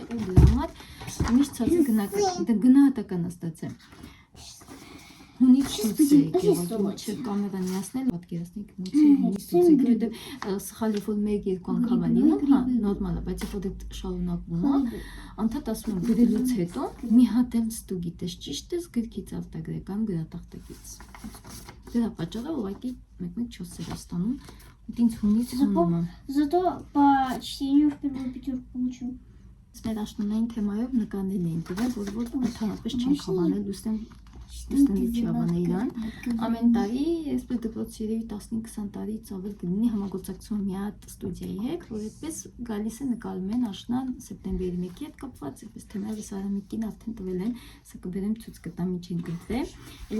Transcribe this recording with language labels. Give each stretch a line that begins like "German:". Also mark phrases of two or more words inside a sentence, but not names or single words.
Armenian: ու դրա համար միշտ ցածր գնահատական է ստացել։ Հունից ցույց է եկել, ոչ կամերան միացնել, պատկերացնեք հունից ցույց է եկել, սխալ երբ որ 1-2 անգամ է լինում, հա, նորմալ է, բայց երբ որ դա շարունակվում է, անդադ ասում եմ գրելուց հետո մի հատ էլ ստու գիտես ճիշտ ես գրքից արտագրել կամ գրատախտակից։ Դրա պատճառով ուղղակի մեկ-մեկ 4 էր ստանում, ինձ հունից հանում է։
Russian: Зато по чтению впервые пятерку получил.
Armenian: Մեր աշնանային թեմայով նկարներ էին տվել, որ ընդհանրապես չեն հավանել, լուսնի չի հավանել իրան։ Ամեն տարի, այսպես դպրոցի երևի 15-20 տարից ավել կլինի համագործակցություն մի հատ ստուդիայի հետ, որ այդպես գալիս է նկարում են աշնան սեպտեմբերի 1-ի հետ կապված, այդպես թեմայով Արամիկին արդեն տվել են, սա կբերեմ ցույց կտամ ինչ են գրել, էլի